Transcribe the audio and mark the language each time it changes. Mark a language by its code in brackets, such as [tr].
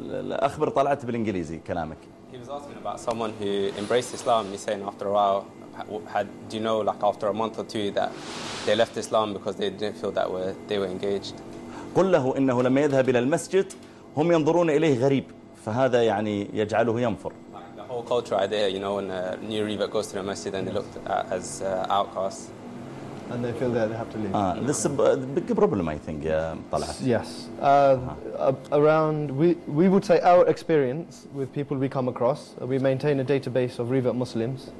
[ar] أخبر طلعت بالإنجليزي كلامك. [en] He was asking about someone who embraced Islam. He's saying after a while, had do you know like after a month or two that they left Islam because they didn't feel that they were engaged. [ar] قل له إنه لما يذهب إلى المسجد هم ينظرون إليه غريب فهذا يعني يجعله ينفر. [en] Like the whole cultural idea, you know, when a new revert goes to the masjid and they look as outcasts. And they feel that they have to leave. This is a big problem, I think, Talat. Yes. Around, we would say our experience with people we come across, we maintain a database of revert Muslims.